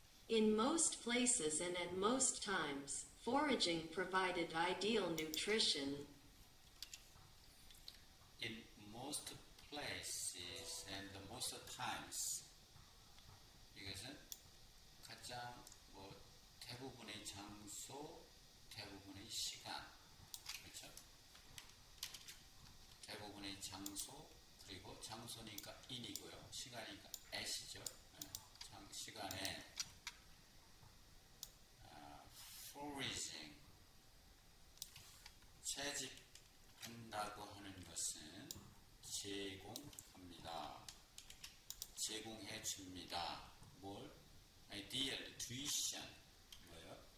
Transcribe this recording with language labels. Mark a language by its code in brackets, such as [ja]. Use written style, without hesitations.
[en] In most places and at most times, foraging provided ideal nutrition. In most places and most times. [ko] 이것은 가장 대부분의 장소, 대부분의 시간, 그렇죠? 대부분의 장소, 그리고 장소니까 in이고요, 시간이니까 at이죠. 시간에 foraging, 채집한다고 하는 것은 제공합니다. 제공해 줍니다. 뭘? [en] ideal, tuition, [ko] 뭐예요?